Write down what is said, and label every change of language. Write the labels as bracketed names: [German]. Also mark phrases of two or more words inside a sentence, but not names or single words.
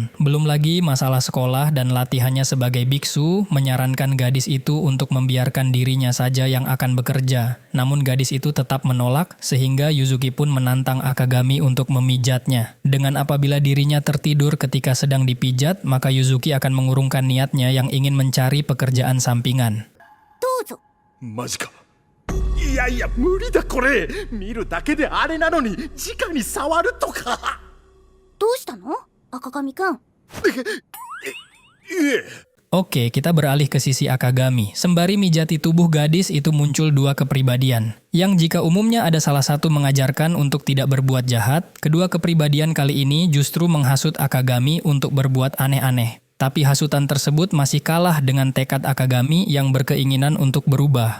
[Indonesian] Belum lagi masalah sekolah dan latihannya sebagai biksu menyarankan gadis itu untuk membiarkan dirinya saja yang akan bekerja. Namun gadis itu tetap menolak sehingga Yuzuki pun menantang Akagami untuk memijatnya. Dengan apabila dirinya tertidur ketika sedang dipijat, maka Yuzuki akan mengurungkan niatnya yang ingin mencari pekerjaan sampingan. [Japanese] どうぞ。マジか。いやいや無理だこれ。見るだけであれなのに直に触るとか。どうしたの赤髪くん。いえ。 [Indonesian] Oke, kita beralih ke sisi Akagami. Sembari mijati tubuh gadis itu muncul dua kepribadian. Yang jika umumnya ada salah satu mengajarkan untuk tidak berbuat jahat, kedua kepribadian kali ini justru menghasut Akagami untuk berbuat aneh-aneh. Tapi hasutan tersebut masih kalah dengan tekad Akagami yang berkeinginan untuk berubah.